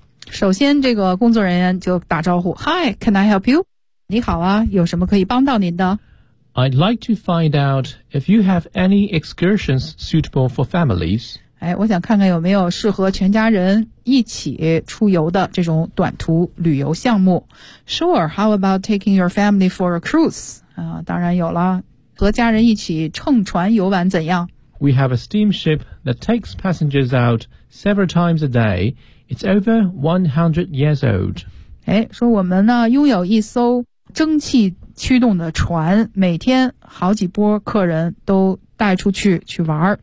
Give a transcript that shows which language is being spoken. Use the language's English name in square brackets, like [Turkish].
[Chinese] 首先这个工作人员就打招呼， [English] Hi, can I help you? [Chinese] 你好啊，有什么可以帮到您的？ [English] I'd like to find out if you have any excursions suitable for families. [Chinese] 哎，我想看看有没有适合全家人一起出游的这种短途旅游项目。 [English] Sure, how about taking your family for a cruise? [Chinese] 啊，当然有了，和家人一起乘船游玩怎样？ [English] We have a steamship that takes passengers out several times a dayIt's over 100 years old. [Chinese] 哎，说我们呢拥有一艘蒸汽驱动的船，每天好几波客人都带出去去玩。